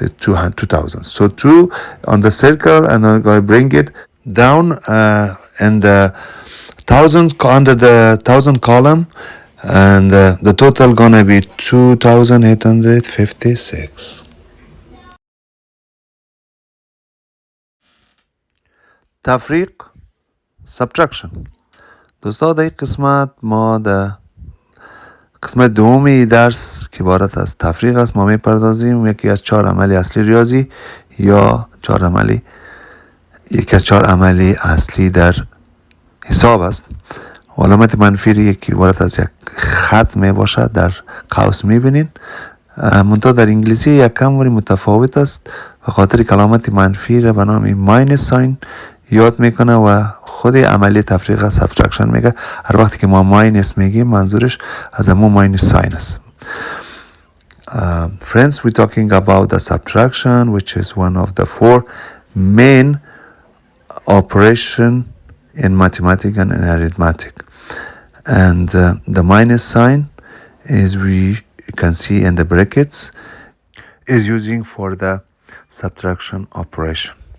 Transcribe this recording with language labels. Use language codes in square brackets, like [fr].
[en] It's 2000. So 2 on the circle, and I'm gonna bring it down and the thousands under the thousand column, and the total gonna be 2856. [fa] تفریق subtraction. دوستا در این قسمت ما در قسمت دومی درس که عبارت از تفریق است ما میپردازیم. یکی از 4 عملی اصلی ریاضی یا یکی از 4 عملی اصلی در حساب است. علامت منفی یکی عبارت از یک خط می باشد، در قوس میبینین. منتها در انگلیسی یک کم متفاوت است، به خاطر که علامت منفی را به نام ماینس ساین یاد میکنه و خود عملی تفریق سابترکشن میگه. هر وقتی که ما ماینس میگیم منظورش از همون ماینس ساین است. [en] Friends, we're talking about the subtraction, which is one of the 4 main operation in mathematics and in arithmetic. And the minus sign is, we can see in the brackets, is using for the subtraction operation.